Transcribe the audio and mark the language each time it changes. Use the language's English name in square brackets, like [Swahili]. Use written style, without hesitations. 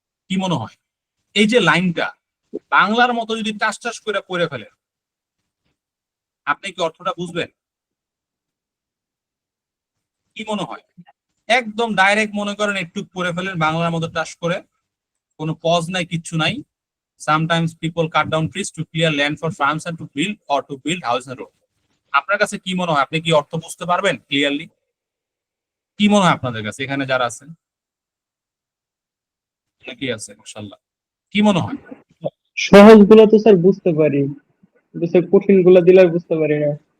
[Bangla] কি মনে হয় এই যে লাইনটা বাংলার মতো যদি টাস টাস করে পড়ে ফেলেন, আপনি কি অর্থটা বুঝবেন? কি মনে হয়? একদম ডাইরেক্ট মনে করেন একটু পড়ে ফেলেন বাংলার মতো টাস করে, কোনো পজ নাই, কিচ্ছু নাই। [English] Sometimes people cut down trees to clear land for farms and to build houses and roads. [Bangla] আপনার কাছে কি মনে হয়, আপনি কি অর্থ বুঝতে পারবেন ক্লিয়ারলি? কি মনে হয় আপনাদের কাছে, এখানে যারা আছেন? কি আছে মাশাআল্লাহ, কি মনে হয়? সহজ গুলো তো স্যার বুঝতে পারি, কিন্তু স্যার কঠিন গুলো দিলে আর বুঝতে পারি না।